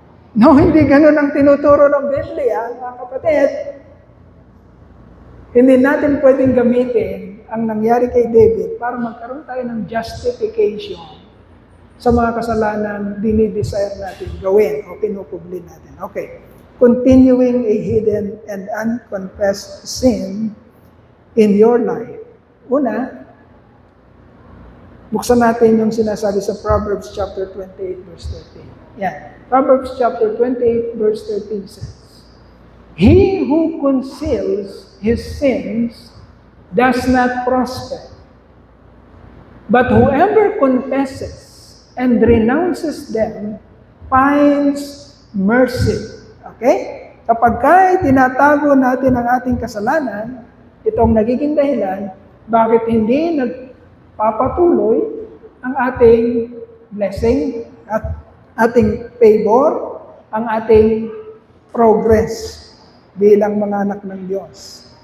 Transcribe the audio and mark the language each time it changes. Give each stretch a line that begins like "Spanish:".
Filipino: No, hindi ganun ang tinuturo ng Biblia, mga kapatid. Hindi natin pwedeng gamitin ang nangyari kay David para magkaroon tayo ng justification sa mga kasalanan dinidesire natin gawin o pinupubli natin. Okay.
English: Continuing a hidden and unconfessed sin in your life.
Filipino: Una, buksan natin yung sinasabi sa Proverbs chapter 28 verse 13. Yan.
English: Proverbs chapter 28 verse 13 says, "He who conceals his sins does not prosper, but whoever confesses and renounces them finds mercy." Okay?
Filipino: Kapag tinatago natin ang ating kasalanan, itong nagiging dahilan, bakit hindi nagpapatuloy ang ating blessing at ating favor, ang ating progress bilang mga anak ng Diyos.